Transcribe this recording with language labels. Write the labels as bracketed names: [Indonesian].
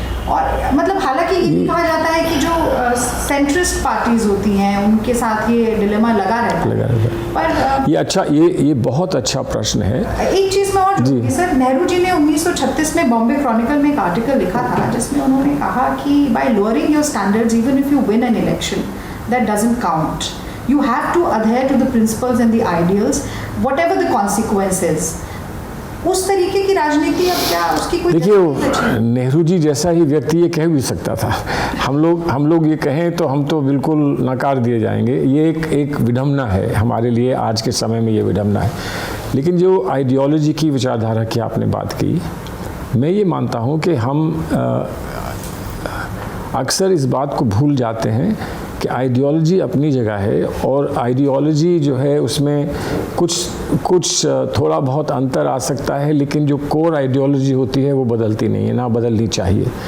[Hindi] और मतलब हालांकि ये भी कहा जाता है कि जो सेंट्रिस्ट पार्टीज होती हैं उनके साथ ये डिलेमा लगा रहता है। पर ये बहुत अच्छा प्रश्न है। एक चीज़ मैं और जोड़ूंगी सर, नेहरू जी ने 1936 में बॉम्बे क्रॉनिकल में एक आर्टिकल लिखा था जिसमें उन्होंने कहा कि [English] By lowering your standards even if you win an election, that doesn't count. You have to adhere to the principles and the ideals, whatever the consequences. [Hindi] उस तरीके की राजनीति अब क्या उसकी कोई? देखिए, नेहरू जी जैसा ही व्यक्ति ये कह भी सकता था। हम लोग ये कहें तो हम तो बिल्कुल नकार दिए जाएंगे। ये एक विडंबना है हमारे लिए, आज के समय में ये विडंबना है। लेकिन जो आइडियोलॉजी की विचारधारा की आपने बात की, मैं ये मानता हूँ कि हम अक्सर इस बात को भूल जाते हैं कि आइडियोलॉजी अपनी जगह है, और आइडियोलॉजी जो है उसमें कुछ थोड़ा बहुत अंतर आ सकता है, लेकिन जो कोर आइडियोलॉजी होती है वो बदलती नहीं है, ना बदलनी चाहिए।